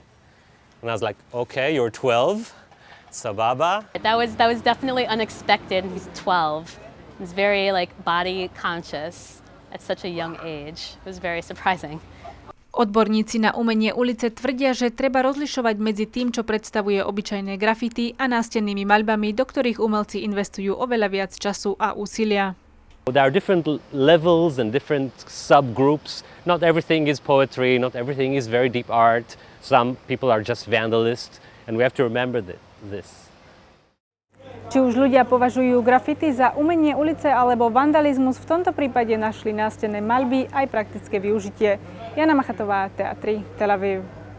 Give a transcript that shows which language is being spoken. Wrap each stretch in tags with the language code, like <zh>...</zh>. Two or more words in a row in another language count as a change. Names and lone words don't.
<en>And I was like, okay, you're 12. Sababa. That was definitely unexpected. He's 12. He's very body conscious at such a young age. It was very surprising.</en> <sk>Odborníci na umenie ulice tvrdia, že treba rozlišovať medzi tým, čo predstavuje obyčajné graffiti a nástennými maľbami, do ktorých umelci investujú oveľa viac času a úsilia.</sk> <en>There are different levels and different subgroups. Not everything is poetry, not everything is very deep art. Some people are just vandalists, and we have to remember this.</en> <sk>Či už ľudia považujú graffiti za umenie ulice alebo vandalizmus, v tomto prípade našli nástenné maľby aj praktické využitie. Jana Machatová, Teatry, Tel Aviv.</sk>